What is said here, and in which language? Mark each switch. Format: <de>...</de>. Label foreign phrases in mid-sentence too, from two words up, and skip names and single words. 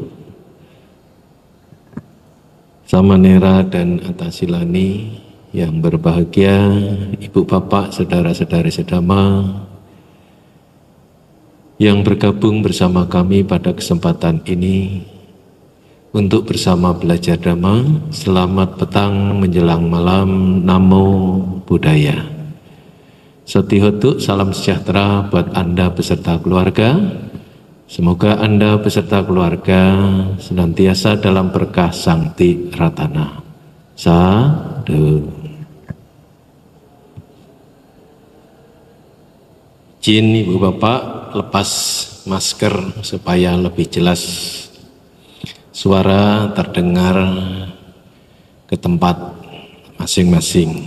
<id>Samanera dan Atasilani yang berbahagia, Ibu Bapak, Saudara-saudari sedama yang bergabung bersama kami pada kesempatan ini untuk bersama belajar Dhamma. Selamat petang menjelang malam.</id> <pi>Namo Buddhaya.</pi> <id>Satihotu, salam sejahtera buat Anda beserta keluarga. Semoga Anda beserta keluarga senantiasa dalam berkah Sangti Ratana. Sadhu. Izin Ibu Bapak lepas masker supaya lebih jelas suara terdengar ke tempat masing-masing.</id>